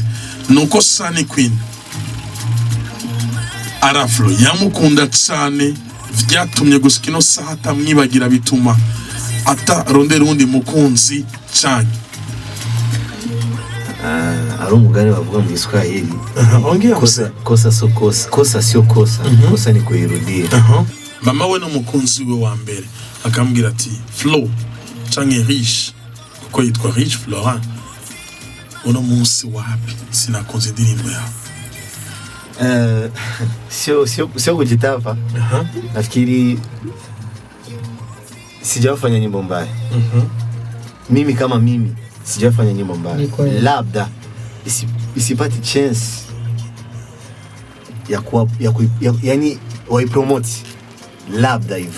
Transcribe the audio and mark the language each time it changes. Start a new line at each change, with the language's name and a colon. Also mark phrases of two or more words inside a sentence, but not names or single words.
Rundi: Nuko Sunny Queen Araflo yamukunda cyane vyatumye gushika ino saha atamwibagira bituma atarondera undi mukunzi cyane. Ari umugani bavuga mu Kiswahili.
Swahili: Kosa sio kosa, kosa sio kosa, kosa ni kuirudia.
Rundi: Mama we no mukunzi we wa mbere akambwira ati Flo canke Riche kuko yitwa Riche Florent, uno munsi wapi sinakunze indirimbo yawe?
Swahili: Sio kujitapa. Nafikiri sijafanya nyimbo mbaya. Mimi kama mimi sijafanya nyimbo mbaya. Labda isipati chance yani waipromote labda hivyo.